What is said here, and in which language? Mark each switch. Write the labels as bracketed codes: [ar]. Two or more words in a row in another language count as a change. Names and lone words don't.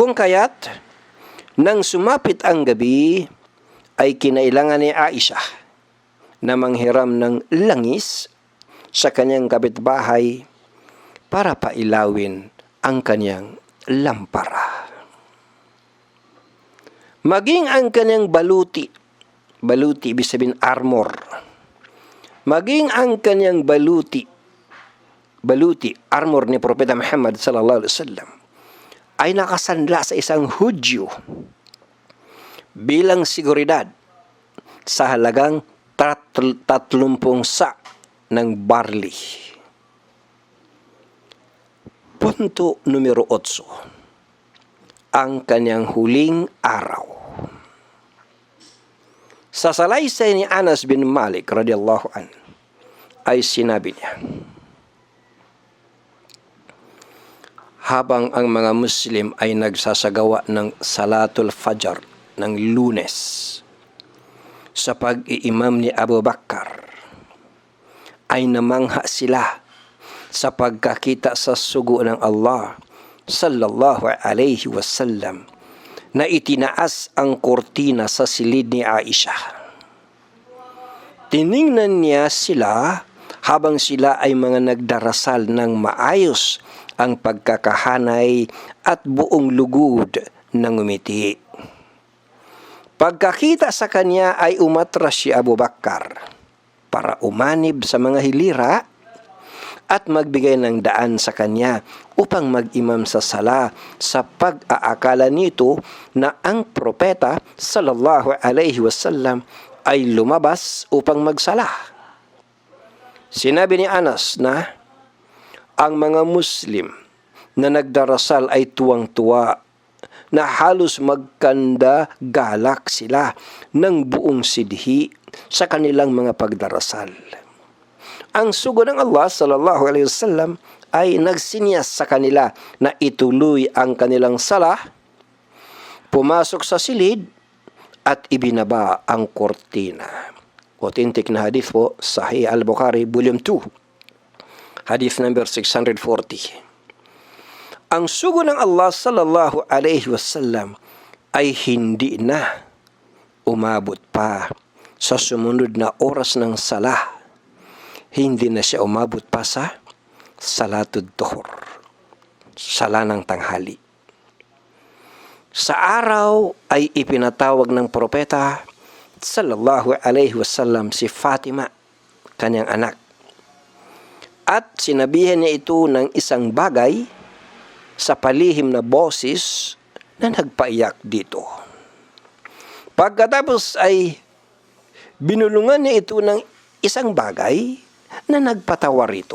[tl] Kung kaya't, nang sumapit ang gabi, ay kinailangan ni Aisha na manghiram ng langis sa kanyang kapitbahay para pailawin ang kanyang lampara. Maging ang kanyang baluti ibig sabihin armor, maging ang kanyang baluti, armor ni Propeta Muhammad [ar] صلى الله عليه وسلم [tl] ay nakasanla sa isang Hudyo bilang seguridad sa halagang 30 sa ng barley. Punto numero 8. Ang kanyang huling araw. Sa salaysay ni Anas bin Malik [ar] رضي الله عن [tl] ay sinabi niya, habang ang mga Muslim ay nagsasagawa ng [ar] صلاة الفجر [tl] ng Lunes sa pag-iimam ni Abu Bakar, ay namangha sila sa pagkakita sa sugo ng Allah [ar] صلى الله عليه وسلم [tl] na itinaas ang kortina sa silid ni Aisha. Tiningnan niya sila habang sila ay mga nagdarasal ng maayos ang pagkakahanay at buong lugod ng umiti. Pagkakita sa kanya ay umatras si Abu Bakar para umanib sa mga hilira at magbigay ng daan sa kanya upang mag-imam sa sala sa pag-aakala nito na ang propeta [ar] صلى الله عليه وسلم [tl] ay lumabas upang magsala. Sinabi ni Anas na ang mga Muslim na nagdarasal ay tuwang-tuwa na halos magkanda galak sila ng buong sidhi sa kanilang mga pagdarasal. Ang sugo ng Allah [ar] صلى الله عليه وسلم [tl] ay nagsinyas sa kanila na ituloy ang kanilang sala, pumasok sa silid at ibinaba ang kortina. Authentic na hadith po, [en] Sahih al-Bukhari, Volume 2, hadith number 640. [tl] Ang sugo ng Allah [ar] صلى الله عليه وسلم [tl] ay hindi na umabot pa sa sumunod na oras ng sala. Hindi na siya umabot pa sa [ar] صلاة الظهر, [tl] sala ng tanghali. Sa araw ay ipinatawag ng propeta [ar] صلى الله عليه وسلم [tl] si Fatima, kanyang anak. At sinabihan niya ito ng isang bagay sa palihim na boses na nagpaiyak dito. Pagkatapos ay binulungan niya ito ng isang bagay na nagpatawa rito.